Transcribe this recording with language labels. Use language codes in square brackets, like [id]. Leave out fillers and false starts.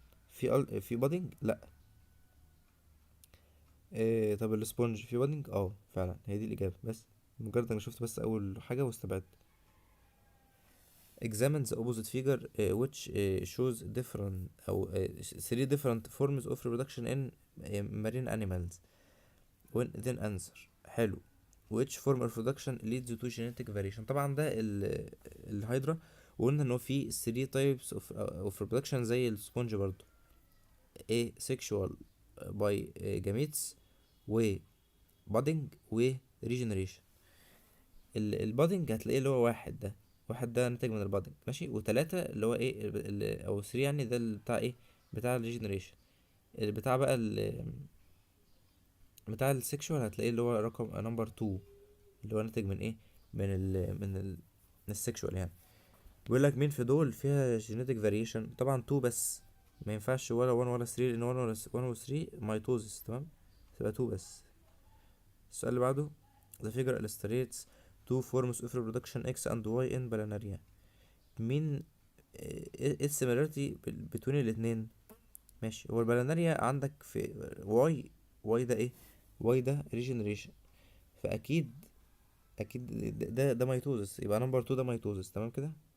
[ar] في budding؟ لا. طب السبونج فيه budding؟ فعلا هي دي الاجابه. بس مجرد انا شفت بس اول حاجه واستبعدت. [en] examine the opposite figure which shows different أو three different forms of reproduction in marine animals. when then answer. حلو. which form of reproduction leads to genetic variation. [ar] طبعا ده الهيدرا، وقلنا ان هو في [en] 3 types of reproduction [ar] زي السبونج برضو. [en] sexual by gametes و budding و regeneration. [ar] البادنج هتلاقيه اللي هو واحد ده، واحد ده ناتج من البادنج ماشي، وتلاتة اللي هو ايه او 3 يعني، ده اللي بتاع ايه، بتاع الريجنريشن. بتاع بقى بتاع السكشوال هتلاقيه اللي هو رقم نمبر 2، اللي هو ناتج من ايه، من السكشوال يعني. بيقول لك مين في دول فيها جينيتك فاريشن. طبعا 2 بس، ما ينفعش ولا 1 ولا 3 لان 1 و 3 مايتوزس. تمام، تبقى 2 بس. السؤال اللي بعده. [en] The figure illustrates two forms of reproduction X and Y in planaria. [ar] مين ايه السيميلاريتي بين الاتنين. ماشي، هو البلاناريا عندك في واي ده ايه، واي ده ريجنريشن، فاكيد ده ميتوزس، يبقى نمبر 2 ده ميتوزس. تمام كده.